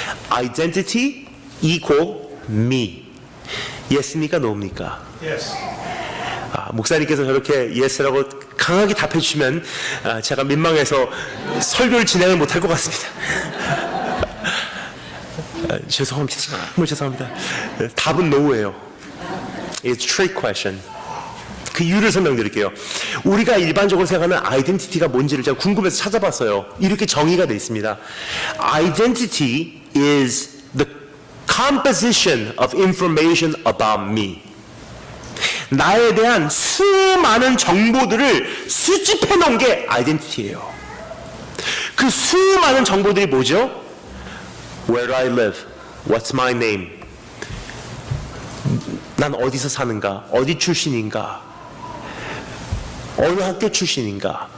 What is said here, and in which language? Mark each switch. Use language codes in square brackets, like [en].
[en] Identity equal me, yes입니까, no입니까? Yes. [ko] 목사님께서 저렇게 yes라고 강하게 답해 주시면 제가 민망해서 설교를 진행을 못할 것 같습니다. 죄송합니다. 정말 죄송합니다. 답은 no예요. [en] It's a trick question. [ko] 그 이유를 설명드릴게요. 우리가 일반적으로 생각하는 아이덴티티가 뭔지를 제가 궁금해서 찾아봤어요. 이렇게 정의가 되어 있습니다. [en] Identity is the composition of information about me. [ko] 나에 대한 수많은 정보들을 수집해 놓은 게 아이덴티티예요. 그 수많은 정보들이 뭐죠? [en] Where do I live? What's my name? [ko] 난 어디서 사는가? 어디 출신인가? 어느 학교 출신인가?